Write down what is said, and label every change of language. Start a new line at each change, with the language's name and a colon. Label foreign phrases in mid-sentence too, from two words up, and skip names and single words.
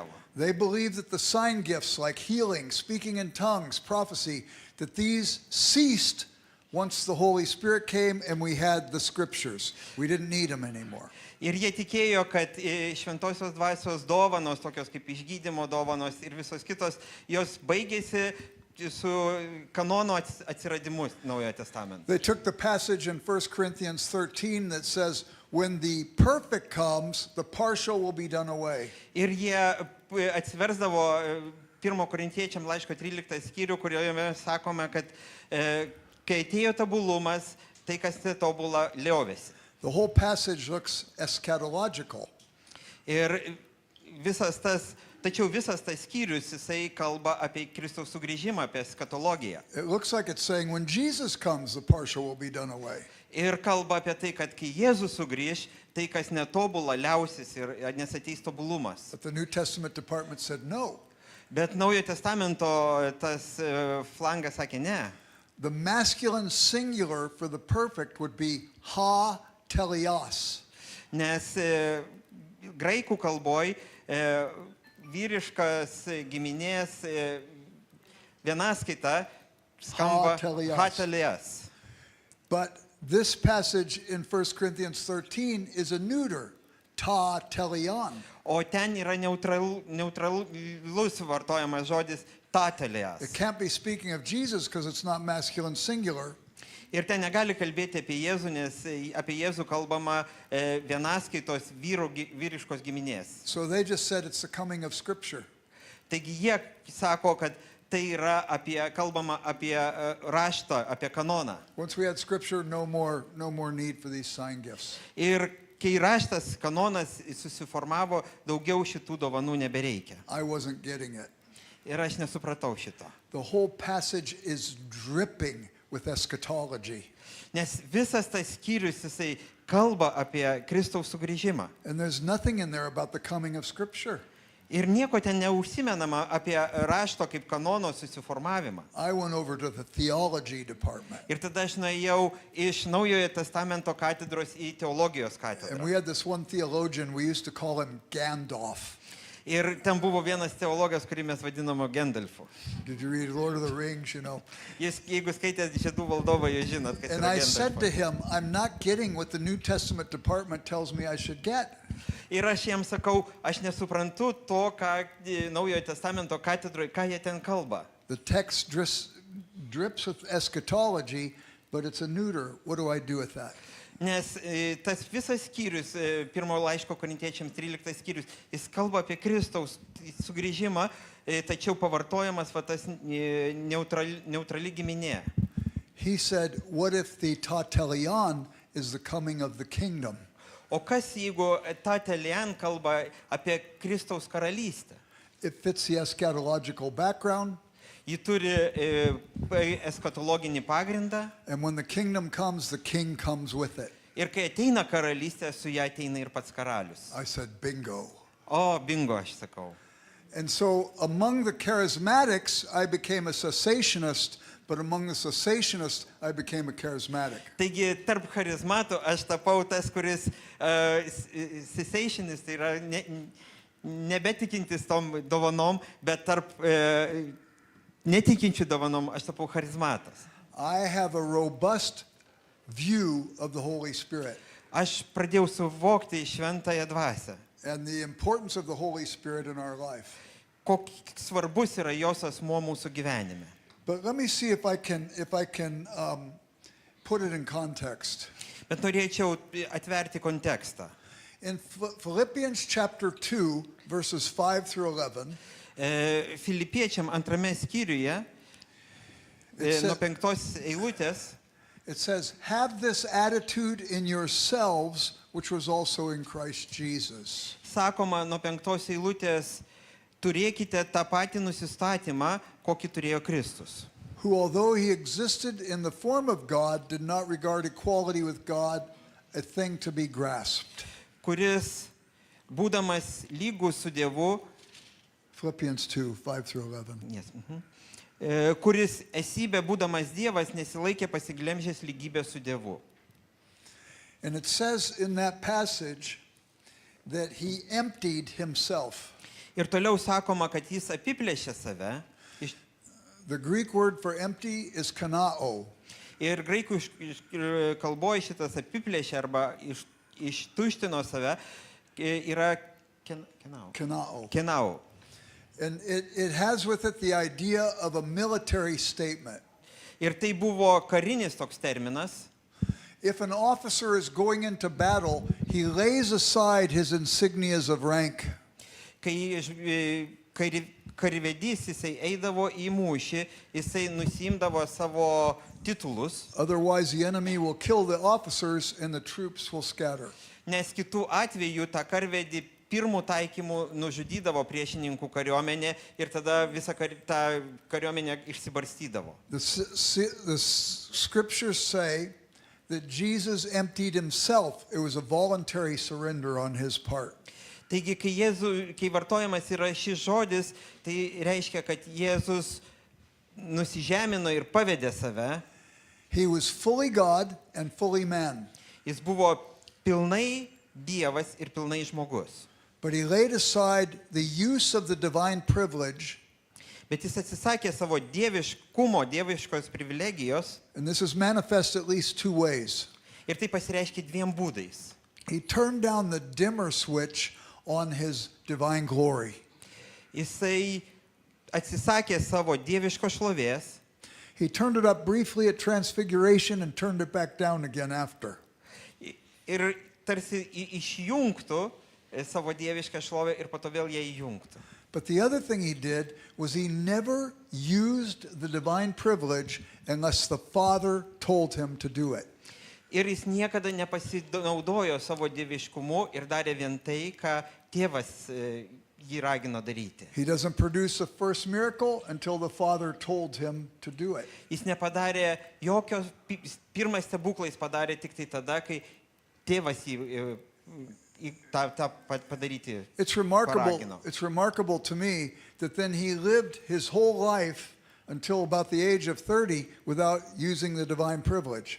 English: They believed that the sign gifts like healing, speaking in tongues, prophecy, that these ceased once the Holy Spirit came and we had the scriptures. We didn't need them anymore.
Lithuanian: Ir jie tikėjo, kad šventosios dvasios dovanos, tokios kaip išgydymo dovanos ir visos kitos, jos baigėsi su kanono atsiradimu Naujojo testamento.
English: They took the passage in 1 Corinthians 13 that says, when the perfect comes, the partial will be done away.
Lithuanian: Ir jie atsiversdavo 1 Korintiečiam laiško 13 skyrių, kurioje sakome, kad kai atėjo tobulumas, tai kas netobula liovėsi.
English: The whole passage looks eschatological.
Lithuanian: Ir tačiau visas tas skyrius, jisai kalba apie Kristaus sugrįžimą, apie eskatologiją.
English: It looks like it's saying when Jesus comes, the partial will be done away.
Lithuanian: Ir kalba apie tai, kad kai Jėzus sugrįž, tai kas netobula liausis ir nes ateis tobulumas.
English: But the New Testament department said no.
Lithuanian: Bet Naujojo testamento tas flangas sakė ne.
English: The masculine singular for the perfect would be
Greek: ha teleos.
Lithuanian: Nes graikų kalboj vyriškas giminės vienaskaita skamba Hatelias. hatelias.
English: But this passage in 1 Corinthians 13 is a neuter,
Greek: ta teleon.
Lithuanian: O ten yra neutralus vartojamas žodis tatelias.
English: It can't be speaking of Jesus because it's not masculine singular.
Lithuanian: Ir ten negali kalbėti apie Jėzų, nes apie Jėzų kalbama vienaskaitos vyriškos giminės.
English: So they just said it's the coming of Scripture.
Lithuanian: Taigi jie sako, kad tai yra kalbama apie raštą, apie kanoną.
English: Once we had Scripture, no more need for these sign gifts.
Lithuanian: Ir kai raštas kanonas susiformavo, daugiau šitų dovanų nebereikia.
English: I wasn't getting it.
Lithuanian: Ir aš nesupratau šito.
English: The whole passage is dripping with eschatology.
Lithuanian: Nes visas tas skyrius jisai kalba apie Kristaus sugrįžimą.
English: And there's nothing in there about the coming of Scripture.
Lithuanian: Ir nieko ten neužsimenama apie rašto kaip kanono susiformavimą.
English: I went over to the theology department.
Lithuanian: Ir tada aš nuėjau iš Naujojo testamento katedros į teologijos
English: And
Lithuanian: katedrą.
English: we had this one theologian, we used to call him Gandalf.
Lithuanian: Ir ten buvo vienas teologas, kurį mes vadiname Gandalfu.
English: Did you read Lord of the Rings, you know?
Lithuanian: Jis, jeigu skaitėte Žiedų valdovą, jūs žinot, kas
English: And
Lithuanian: yra
English: I said to
Lithuanian: Gandalfas.
English: him, I'm not getting what the New Testament department tells me I should get.
Lithuanian: Ir aš jiems sakau, aš nesuprantu to, ką Naujojo testamento katedroje, ką jie ten kalba.
English: The text drips with eschatology, but it's a neuter. What do I do with that?
Lithuanian: Nes tas visas skyrius, pirmojo laiško korintiečiams 13 skyrius, jis kalba apie Kristaus sugrįžimą, tačiau pavartojamas va tas neutrali giminė.
English: He said, what if the tatelion is the coming of the kingdom?
Lithuanian: O kas jeigu
Greek: ta telian
Lithuanian: kalba apie Kristaus karalystę?
English: It fits the eschatological background,
Lithuanian: Ji turi eskatologinį pagrindą
English: and when the kingdom comes, the king comes with it.
Lithuanian: ir kai ateina karalystė, su ją ateina ir pats karalius.
English: I said, bingo.
Lithuanian: O, bingo, aš sakau.
English: And so among the charismatics, I became a cessationist, but among the cessationists, I became a charismatic.
Lithuanian: Taigi tarp charizmatų aš tapau tas, kuris cessationist, tai yra nebetikintis tom dovanom, bet tarp netikinčių dovanom aš tapau charizmatas.
English: I have a robust view of the Holy Spirit
Lithuanian: Aš pradėjau suvokti šventąją dvasią.
English: and the importance of the Holy Spirit in our life.
Lithuanian: Koks svarbus yra jos asmuo mūsų gyvenime.
English: But let me see if I can put it in context.
Lithuanian: Bet norėčiau atverti kontekstą.
English: In Philippians chapter 2, verses 5 through 11,
Lithuanian: Filipiečiam antrame skyriuje, nuo 5 eilutės,
English: it says, have this attitude in yourselves, which was also in Christ Jesus.
Lithuanian: sakoma nuo 5 eilutės, turėkite tą patį nusistatymą, kokį turėjo Kristus,
English: Who, although he existed in the form of God, did not regard equality with God a thing to be grasped.
Lithuanian: kuris, būdamas lygus su Dievu,
English: Philippians 2, 5 through 11.
Lithuanian: Kuris esybė būdamas Dievas nesilaikė pasiglemžęs lygybę su Dievu.
English: And it says in that passage that he emptied himself.
Lithuanian: Ir toliau sakoma, kad jis apiplėšė save.
English: The Greek word for empty is kanao.
Lithuanian: Ir graikų kalboje šitas apiplėšė arba ištuštino save yra Kanao. kenau.
English: And it has with it the idea of a military statement.
Lithuanian: Ir tai buvo karinis toks terminas.
English: If an officer is going into battle, he lays aside his insignias of rank.
Lithuanian: Kai karivedys jisai eidavo į mūšį, jisai nusimdavo savo titulus,
English: Otherwise, the enemy will kill the officers and the troops will scatter.
Lithuanian: nes kitų atveju tą karvedį pirmų taikymų nužudydavo priešininkų kariuomenė ir tada visą tą kariuomenę išsibarstydavo.
English: The scriptures say that Jesus emptied himself. It was a voluntary surrender on his part.
Lithuanian: Taigi, kai vartojamas yra šis žodis, tai reiškia, kad Jėzus nusižemino ir pavedė save.
English: He was fully God and fully man.
Lithuanian: Jis buvo pilnai Dievas ir pilnai žmogus.
English: But he laid aside the use of the divine privilege.
Lithuanian: Bet jis atsisakė savo dieviškumo, dieviškos privilegijos
English: And this is manifest at least two ways.
Lithuanian: ir tai pasireiškia dviem būdais.
English: He turned down the dimmer switch on his divine glory.
Lithuanian: Jisai atsisakė savo dieviškos šlovės,
English: He turned it up briefly at transfiguration and turned it back down again after.
Lithuanian: ir tarsi išjungtų savo dievišką šlovę ir po to vėl ją įjungtų.
English: But the other thing he did was he never used the divine privilege unless the Father told him to do it.
Lithuanian: Ir jis niekada nepasinaudojo savo dieviškumu ir darė vien tai, ką tėvas jį ragino daryti.
English: He doesn't produce the first miracle until the Father told him to do it.
Lithuanian: Jis nepadarė jokio, pirmą stebuklą jis padarė tik tai tada, kai tėvas jį tą padaryti paragino.
English: It's remarkable to me that then he lived his whole life until about the age of 30 without using the divine privilege.